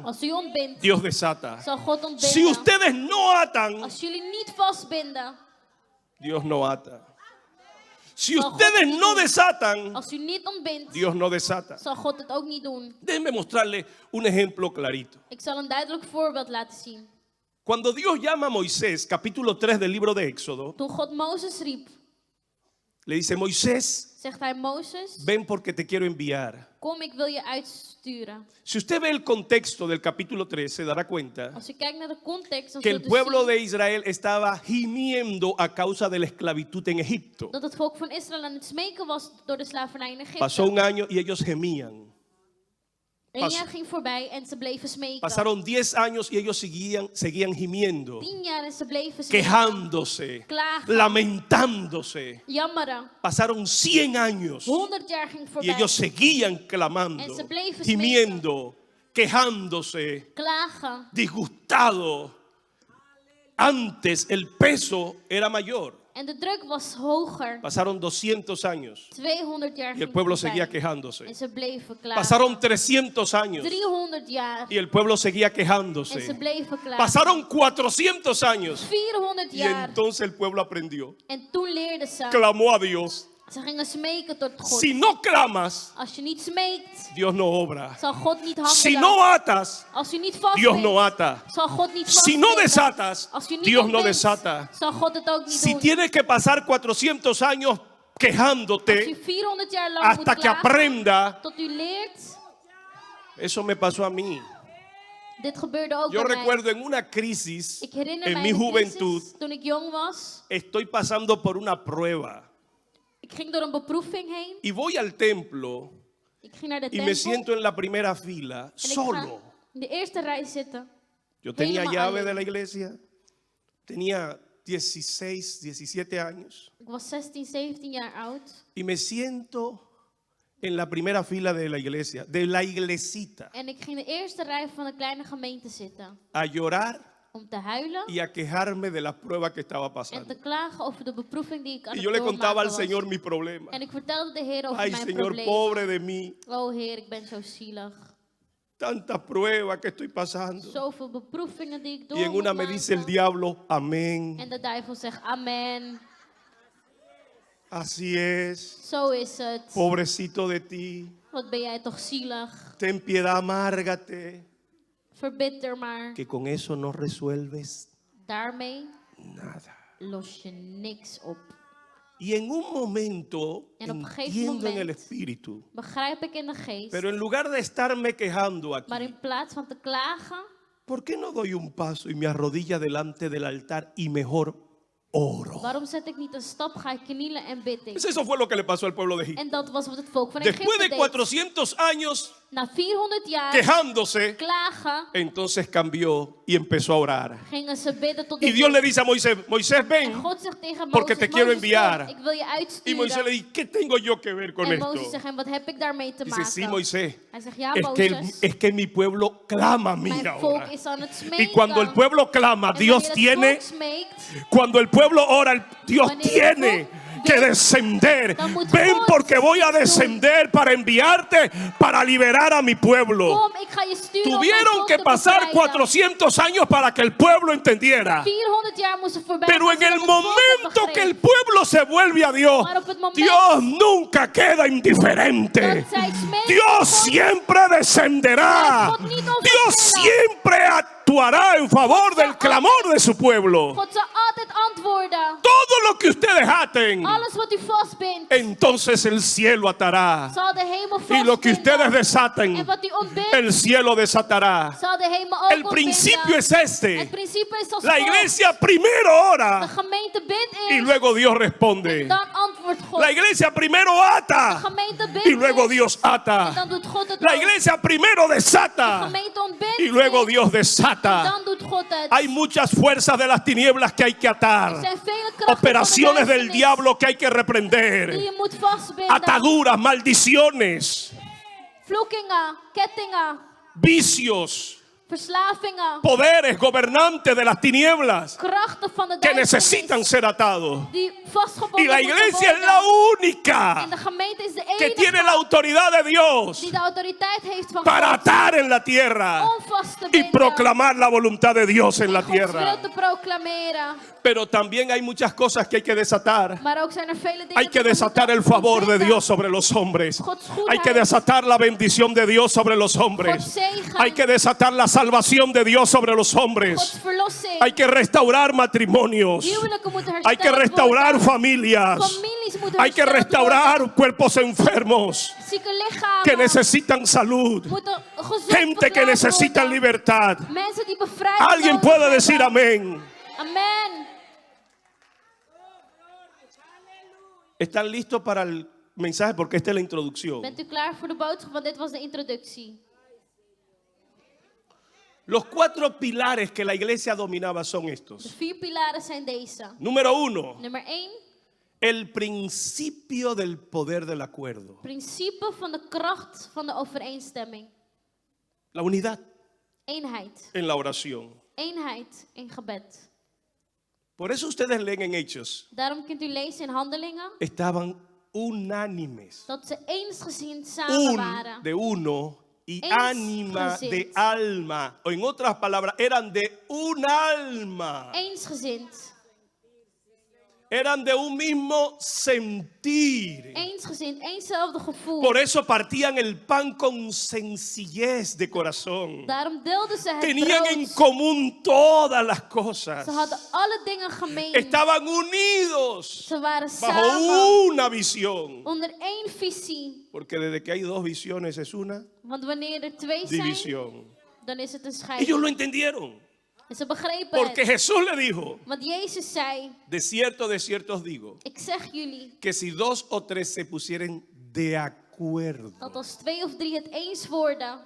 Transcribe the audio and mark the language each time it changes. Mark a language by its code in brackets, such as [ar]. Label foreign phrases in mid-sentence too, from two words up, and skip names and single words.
[nl] Als u ontbindt, [es] Dios desata. [nl] zal God ontbinden. [es] Si ustedes no atan, [nl] Als jullie niet vastbinden, [es] Dios no ata. Si [nl] Zal God [es] ustedes [nl] niet [es] no [nl] doen. [es] desatan, [nl] als u niet ontbindt, [es] Dios no desata. [nl] zal God het ook niet doen. [es] Déjenme mostrarle un ejemplo clarito. [nl] Ik zal een duidelijk voorbeeld laten zien. [es] Cuando Dios llama a Moisés, capítulo 3 del libro de Éxodo, [nl] Toen God Mozes riep, [es] le dice, Moisés, [nl] zegt hij: Mozes, [es] ven porque te quiero enviar. [nl] kom, ik wil je uitsturen. [es] Si usted ve el contexto del capítulo 3, se dará cuenta [nl] Als je kijkt naar de context, dan [es] que [nl] zult [es] el [nl] u [es] pueblo [nl] zien [es] de Israel estaba gimiendo a causa de la esclavitud en Egipto. [nl] dat het volk van Israël aan het smeken was door de slavernij in Egypte. [es] Pasó un año y ellos gemían. [nl] 1 jaar ging voorbij en ze bleven smeken. [es] Pasaron 10 años y ellos seguían gimiendo, [nl] 10 jaar en ze bleven smeken. [es] quejándose, [nl] Klagen. [es] lamentándose. [nl] Jammeren. [es] Pasaron 100 años [nl] 100 jaar ging [es] y [nl] voorbij. [es] ellos seguían clamando, [nl] En ze bleven [es] gimiendo, quejándose, [nl] Klagen. [es] disgustado. Antes el peso era mayor. [nl] En de druk was hoger. [es] Pasaron 200 años [nl] 200 jaar [es] y el [nl] ging [es] pueblo [nl] voorbij. [es] seguía quejándose. [nl] En ze bleven klagen. [es] Pasaron 300 años [nl] 300 jaar. [es] y el pueblo seguía [nl] En ze [es] quejándose. [nl] bleven klagen. [es] Pasaron 400 años [nl] 400 [es] y [nl] jaar. [es] entonces el pueblo aprendió. [nl] En toen leerden ze. [es] Clamó a Dios. [nl] Ze gingen smeken tot God. [es] Si no clamas, [nl] Als je niet smeekt, [es] Dios no obra. [nl] zal God niet handelen. [es] Si no atas, [nl] Als u niet [es] Dios [nl] vastbindt, [es] no ata. [nl] zal God niet [es] Si no [nl] vastbinden. [es] desatas, [nl] Als u niet [es] Dios no [nl] ontbindt, [es] desata. [nl] zal God het ook niet [es] Si [nl] doen. [es] tienes que pasar 400 años [nl] Als u [es] quejándote [nl] 400 jaar lang [es] hasta [nl] moet [es] que [nl] klagen, [es] aprenda, [nl] tot u leert, [es] eso me pasó a mí. [nl] dit gebeurde ook [es] Yo [nl] bij mij. [es] recuerdo en una crisis [nl] Ik herinner [es] en [nl] mij [es] mi [nl] een [es] juventud, [nl] crisis toen ik jong was. [es] estoy pasando por una prueba [nl] Ik ging door een beproeving heen. [es] y voy al templo [nl] Ik ging naar de [es] y [nl] tempel. [es] me siento en la primera fila, [nl] en ik ga [es] solo. [nl] in de eerste rij zitten. [es] Yo tenía [nl] helemaal [es] llave [nl] alleen. [es] de la iglesia, tenía 16, 17 años [nl] Ik was 16, 17 jaar oud. [es] y me siento en la primera fila de la iglesia, de la iglesita, [nl] En ik ging in de eerste rij van de kleine gemeente zitten. [es] a llorar [nl] Om te huilen [es] y a quejarme de la prueba que estaba [nl] en [es] pasando. [nl] te klagen over de beproeving die ik aan [es] Y [nl] het [es] yo le contaba al [nl] doormaken [es] Señor [nl] was. [es] mi problema. [nl] En ik vertelde de Heer over [es] Ay, [nl] mijn [es] Señor, [nl] probleem. [es] pobre de mí, [nl] Oh Heer, ik ben zo zielig. [es] tantas pruebas que estoy pasando. [nl] Zoveel beproevingen die ik door [es] Y en una [nl] moet [es] me dice el [nl] maken. [es] diablo, amén. [nl] En de duivel zegt amen. [es] Así es, [nl] Zo is het. [es] pobrecito de ti. [nl] Wat ben jij toch zielig. [es] Ten piedad, amárgate. [nl] Verbitter maar. [es] Que con eso no resuelves [nl] Daarmee [es] nada. [nl] los je niks op. [es] Y en un momento [nl] En op een gegeven [es] entiendo en el [nl] moment [es] espíritu. [nl] begrijp ik in de geest. [es] Pero en lugar de estarme quejando [nl] Maar [es] aquí, [nl] in plaats van te klagen, [es] ¿por qué no doy un paso y me arrodilla delante del altar y mejor oro? [nl] waarom zet ik niet een stap, ga ik knielen en bid ik. [es] Pues eso fue lo que le pasó al pueblo de Egipto. [nl] En dat was wat het volk van [es] Después [nl] Egypte [es] de [nl] deed. [es] 400 años [nl] Na 400 jaar [es] quejándose, [nl] klagen, [es] entonces cambió y empezó a orar. [nl] gingen ze bidden tot [es] Y [nl] de [es] Dios le [nl] Heer. [es] dice a Moisés, Moisés, [nl] En [es] ven. [nl] God zegt tegen [es] porque [nl] Mozes, [es] te quiero [nl] Mozes, [es] enviar. [nl] kom, ik wil je [es] Y [nl] uitsturen. [es] Moisés le dice, ¿qué tengo yo que ver con [nl] En [es] esto? [nl] Mozes zegt, en wat heb ik daarmee te [es] Dice, [nl] maken? [es] sí, Moisés, [nl] Hij zegt, ja [es] es que mi pueblo clama a mí [nl] mijn [es] ahora. [nl] volk is aan het smeken. [es] Y cuando el pueblo clama, [nl] En [es] Dios [nl] wanneer het [es] tiene, [nl] volk smeekt, [es] cuando el pueblo ora, Dios [nl] Wanneer el [es] tiene [nl] volk [es] que [nl] bidt, [es] descender. [nl] dan moet [es] Ven [nl] God [es] porque voy a [nl] doen. [es] descender para enviarte, para liberar a mi pueblo. [nl] kom, ik ga je sturen om mijn [es] Tuvieron [nl] volk [es] que [nl] te [es] pasar [nl] bevrijden. [es] 400 años para que el pueblo entendiera. [nl] 400 jaar moesten voorbij. [es] Pero en [nl] gaan [es] el [nl] zodat het volk het [es] momento que el [nl] begreep. [es] pueblo se vuelve a Dios, [nl] Maar op het moment [es] Dios nunca queda indiferente. [nl] dat zij smeken, [es] Dios [nl] God [es] siempre descenderá. [nl] God niet [es] Dios [nl] overstellen. [es] siempre actuará en favor del clamor de su pueblo. [nl] God zal altijd antwoorden. [es] Todo lo que ustedes aten, [nl] Alles wat u vastbindt, [es] entonces el cielo atará. [nl] zal de hemel [es] Y lo que ustedes [nl] vastbinden. [es] desaten, [nl] En wat u ontbindt, [es] el cielo desatará. [nl] zal de hemel ook [es] El principio [nl] ontbinden. [es] es [nl] Het [es] este. [nl] principe is als [es] La [nl] volgt. [es] iglesia primero [nl] De [es] ora [nl] gemeente bidt [es] y [nl] eerst, [es] luego Dios responde. [nl] dan antwoordt God. [es] La iglesia primero [nl] De [es] ata [nl] gemeente bidt [es] y luego [nl] eerst, [es] Dios [nl] en [es] ata. [nl] dan doet God het [es] La [nl] ook. [es] iglesia primero [nl] De [es] desata [nl] gemeente ontbindt [es] y luego [nl] eerst, [es] Dios desata. [nl] dan doet God het. [es] Hay muchas fuerzas de las tinieblas que hay que [nl] Er [es] atar. [nl] zijn vele krachten [es] Operaciones [nl] van de [es] del [nl] duisternis [es] diablo que hay que [nl] die [es] reprender. [nl] je moet vastbinden. [es] Ataduras, maldiciones, [nl] Vloekingen, kettingen, [es] vicios, [nl] Verslavingen. [es] poderes gobernantes de las tinieblas [nl] Krachten van de [es] que [nl] duisternis. [es] necesitan ser atados. [nl] Die vastgebonden [es] Y la [nl] moeten [es] iglesia es [nl] worden. [es] la [nl] En [es] única [nl] de gemeente is de [es] que [nl] enige [es] tiene la autoridad de Dios [nl] die de autoriteit heeft van [es] para [nl] God. [es] atar en la tierra [nl] Om vast te [es] y [nl] binden. [es] proclamar la voluntad de Dios en la [nl] Gods wil [es] tierra. [nl] te proclameren. [es] Pero también hay muchas cosas que hay que desatar. [nl] Maar ook zijn er vele dingen [es] Hay que [nl] die we [es] desatar [nl] moeten [es] el favor de [nl] ontbinden. [es] Dios sobre los hombres. [nl] Gods [es] Hay que [nl] goedheid. [es] desatar la bendición de Dios sobre los hombres. [nl] Gods zegen. [es] Hay que desatar la salvación de Dios sobre los hombres. [nl] Gods verlossing. [es] Hay que restaurar matrimonios. [nl] Huwelijken moeten [es] Hay que [nl] hersteld [es] restaurar [nl] worden. [es] familias. [nl] Families moeten [es] Hay que [nl] hersteld [es] restaurar cuerpos enfermos [nl] worden. Zieke lichamen [es] que necesitan salud. [nl] moeten gezond [es] Gente que [nl] verklaard [es] necesitan [nl] worden. [es] libertad. [nl] Mensen die bevrijding [es] Alguien [nl] nodig [es] puede decir [nl] hebben. [es] amén. [nl] Amen. [es] ¿Están listos para el mensaje? Porque esta es la introducción. [nl] Bent u klaar voor de boodschap? Want dit was de introductie. [es] Los 4 pilares que la iglesia dominaba son [nl] De [es] estos. [nl] 4 pilaren zijn deze. [es] Número 1, [nl] Nummer 1. [es] el principio del poder del acuerdo. [nl] Principe van de kracht van de overeenstemming. [es] La unidad [nl] Eenheid. [es] en la oración. [nl] Eenheid in gebed. [es] Por eso ustedes leen en Hechos. [nl] Daarom kunt u lezen in Handelingen [es] Estaban unánimes. [nl] dat ze eensgezind samen waren. [es] De uno y [nl] Eensgezind. [es] ánima de alma. O en otras palabras, eran de un alma. [nl] Eensgezind. [es] Eran de un mismo sentir. [nl] Eensgezind. Eenzelfde gevoel. [es] Por eso partían el pan con sencillez de corazón. [nl] Daarom deelden ze het [es] Tenían en [nl] brood. [es] común todas las cosas. [nl] Ze hadden alle dingen gemeen. [es] Estaban unidos [nl] Ze waren [es] bajo [nl] samen [es] una visión. [nl] onder één visie. [es] Porque desde que hay 2 visiones es una [nl] Want wanneer er 2 zijn, [es] división. [nl] dan is het een [es] Ellos [nl] scheiding. [es] lo entendieron. [nl] En ze begrepen [es] Porque [nl] het. [es] Jesús le dijo, [nl] Want Jezus zei, [es] de cierto os digo, [nl] ik zeg jullie, [es] que si 2 o 3 se pusieren de acuerdo. [nl] dat als 2 of 3 het eens worden,